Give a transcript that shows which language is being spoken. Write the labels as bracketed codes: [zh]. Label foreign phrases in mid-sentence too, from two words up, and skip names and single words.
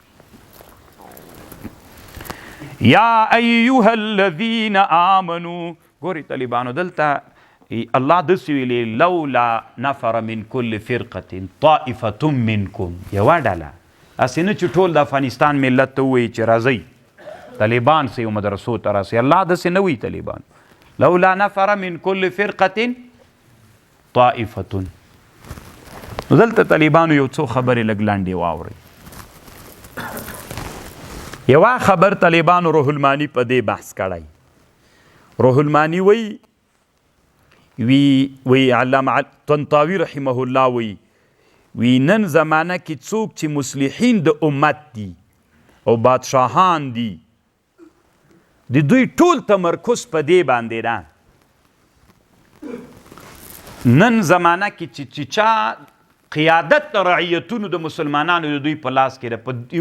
[ar] یا ایها الذین آمنوا [ps] ګورې طالبانو دلته الله داسې ویلې [ar] لولا نفر من كل فرقة طائفة [ps] منکم یوه ډله هسې نه چې ټول د افغانستان ملت ته ووایي چې راځئ طالبان سه یو مدرسو ته راسئ الله داسې نه وایي طالبان [ar] لولا نفر من كل فرقة طائفة [ps] نو دلته طالبانو یو څو خبرې لږ لاندې واورئ یوه خبر طالبانو روح المانی په دې بحث کړی روح المانی وی علامه طنطاوي [ar] رحمه الله [ps] وی نن زمانه کې څوک چې مصلحین د امت دي او بادشاهان دي د دوی ټول تمرکز په دې باندې ده نن زمانه کې چې چا قیادت د رعیتونو د مسلمانانو د دوی په لاس کې ده په یو